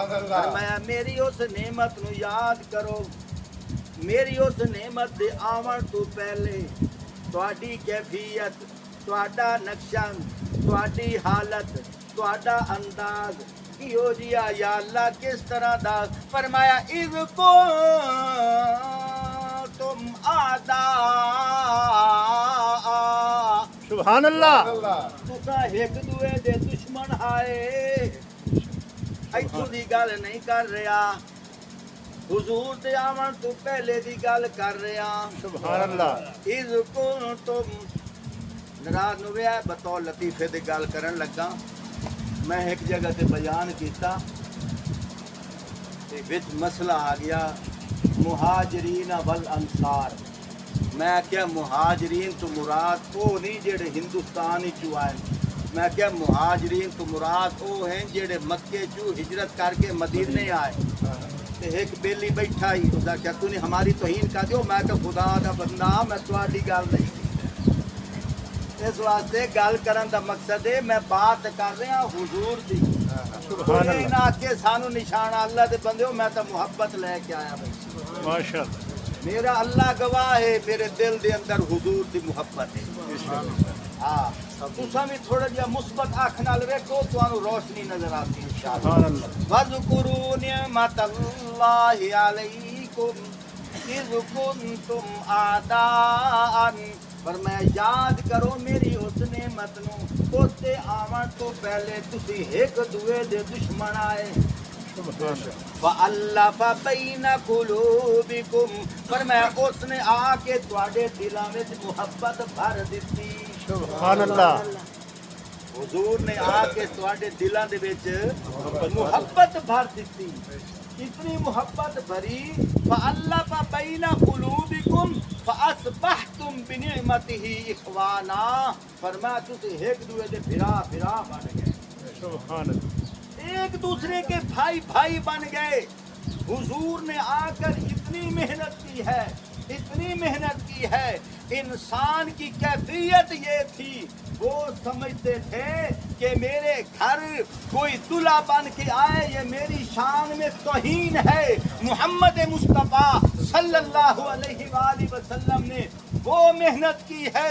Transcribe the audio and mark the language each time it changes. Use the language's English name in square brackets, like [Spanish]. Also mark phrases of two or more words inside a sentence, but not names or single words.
[Punjabi] فرمایا میری اس نعمت نو یاد کرو میری اس نعمت دے آون تو پہلے تہاڈی کیفیت تہاڈا نقشہ تہاڈی حالت تہاڈا انداز کیو جیا یا اللہ کس طرح دا فرمایا [Arabic] اذ تم آداء سبحان اللہ [Punjabi] تسا ایک دوے دے دشمن ہائے ایتھوں دی گل نہیں کر رہا حضور دے آمن تو پہلے دی گل کر رہا [Arabic] سبحان اللہ اذ کنتم [Punjabi] ناراض نو ویا بطور لطیفے دی گل کرن لگا میں ایک جگہ تے بیان کیتا تے وچ مسئلہ آ گیا [Arabic] مہاجرین والانصار [Punjabi] میں کیا مہاجرین تو مراد وہ نہیں جڑے ہندوستان ہی چوں آئے میں کیا مہاجرین تو مراد وہ ہیں جڑے مکے چوں ہجرت کر کے مدینے آئے تے ایک بیلی بیٹھا ہی اس کیا [Urdu] تو نے ہماری توہین کر دیو [Punjabi] میں کہ خدا دا بندہ میں تہاڈی گل نہیں اس واسطے گل کرن دا مقصد ہے میں بات کر رہا حضور دی [Arabic] سبحان اللہ [Punjabi] نہ کہ سانو نشانہ اللہ دے بندیو میں تو محبت لے کے آیا بھائی ماشاءاللہ میرا اللہ گواہ ہے میرے دل دے اندر حضور دی محبت ہے ہاں تساں بھی تھوڑا جہا مثبت آنکھ نال ویکھو تانوں روشنی نظر آتی انشاءاللہ [Arabic] سبحان اللہ وَاذْكُرُوا نِعْمَتَ اللَّهِ عَلَيْكُمْ اِذْ كُنْتُمْ أَعْدَاءً [Punjabi] فرمایا یاد کرو میری اس نعمت نو اس تے آون تو پہلے تسی ایک دوے دے دشمن آئے [Arabic] فَأَلَّفَ بَيْنَ قُلُوبِكُمْ [Punjabi] فرمایا اس نے آ کے تواڈے دلاں وچ محبت بھر دتی [Arabic] سبحان اللہ [Punjabi] حضور نے آ کے تواڈے دلاں دے وچ محبت بھر دتی اتنی محبت بھری [Arabic] فَأَلَّفَ بَيْنَ قُلُوبِكُمْ فَأَصْبَحْتُمْ بِنِعْمَتِهِ إِخْوَانًا [Punjabi] فرمایا تسی ایک دوے دے بھرا بن گئے [Arabic] سبحان اللہ [Urdu] ایک دوسرے کے بھائی بھائی بن گئے حضور نے آ کر اتنی محنت کی ہے انسان کی کیفیت یہ تھی وہ سمجھتے تھے کہ میرے گھر کوئی دلہا بن کے آئے یہ میری شان میں توہین ہے محمد مصطفیٰ [Arabic] صلی اللہ علیہ وآلہ وسلم [Urdu] نے وہ محنت کی ہے.